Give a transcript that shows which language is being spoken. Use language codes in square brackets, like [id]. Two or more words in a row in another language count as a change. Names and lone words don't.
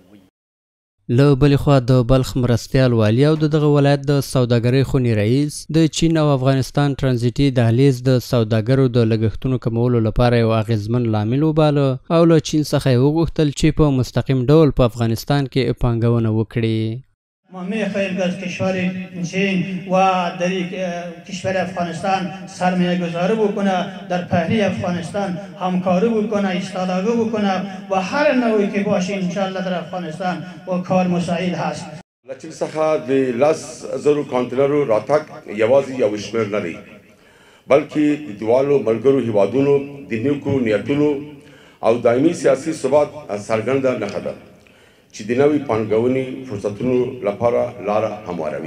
[ps] له بلې خوا د بلخ مرستیال والي او دغه ولایت د سوداګرۍ خونې رئیس د چین او افغانستان ترانزیتي دهلیز د سوداګرو د لګښتونو کمولو لپاره یو اغیزمن لامل وباله او له چین څخه یې وغوښتل چې په مستقیم ډول په افغانستان کې پانګونه وکړي. [fa] ما می‌خواهیم که از کشور چین و در کشور افغانستان سرمایه گذاری بکنه، در پهنه افغانستان همکاری بکنه، ایستادگی بکنه و هر نوعی که باشه انشالله در افغانستان و کار مساعد هست. [ps] له چین څخه د 10,000 کانټینرو راتګ یوازې یو شمېر نه دی بلکې د دواړو ملګرو هیوادونو د نیکو نیتونو او دایمي سیاسي ثبات څرګنده نښه ده چې د نوې پانګونې فرصتونو لپاره لاره همواروي.